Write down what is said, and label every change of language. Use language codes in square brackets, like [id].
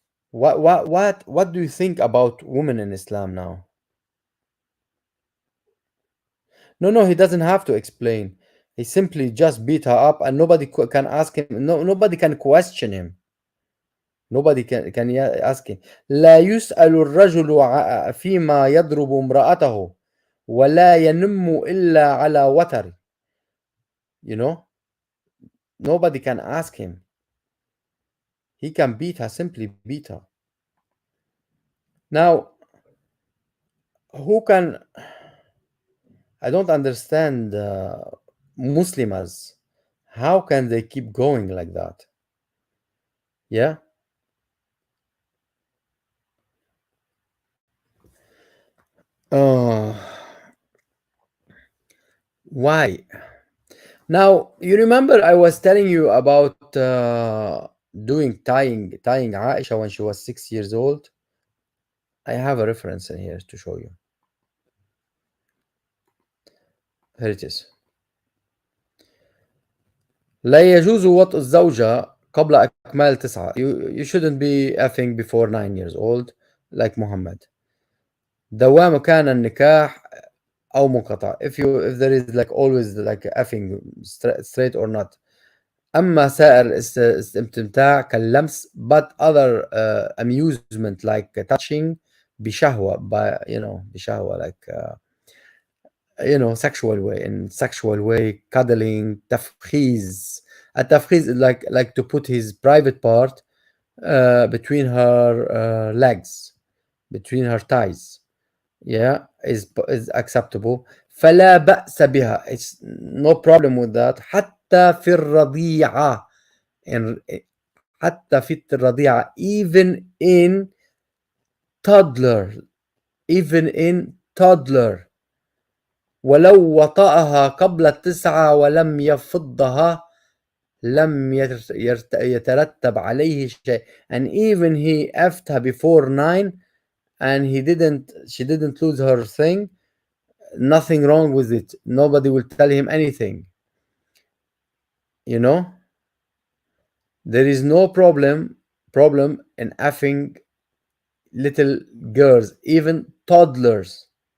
[en] What do you think about women in Islam now? No, he doesn't have to explain. He simply just beat her up, and nobody can ask him. No, nobody can question him. Nobody can ask him. [ar] لا يسأل الرجل فيما يضرب امرأته ولا ينم إلا على وتر. [en] You know, nobody can ask him. He can beat her, simply beat her. Now, who can? I don't understand Muslims. How can they keep going like that? Yeah. Why? Now, you remember I was telling you about doing tying Aisha when she was 6 years old? I have a reference in here to show you. Here it is. [ar] لا يجوز وطء الزوجة قبل أكمال 9. [en] You shouldn't be effing before 9 years old like Mohammed. [ar] دوام كان النكاح أو منقطع. [en] If there is like always like effing straight or not. [ar] أما سائر الاستمتاع كاللمس, [en] but other amusement like touching بشهوة, by بشهوة like sexual way, in sexual way, cuddling, تفخيز. التفخيز is like to put his private part between her legs, between her thighs, is acceptable. [ar] فلا بأس بها, [en] it's no problem with that. [ar] حتى في الرضيعة, حتى في الرضيعة, [en] even in toddler, [ar] ولو وطأها قبل 9 ولم يفضها لم يترتب عليه شيء. [en] And even he effed her before 9 and she didn't lose her thing, nothing wrong with it. Nobody will tell him anything. There is no problem in effing little girls, even toddlers.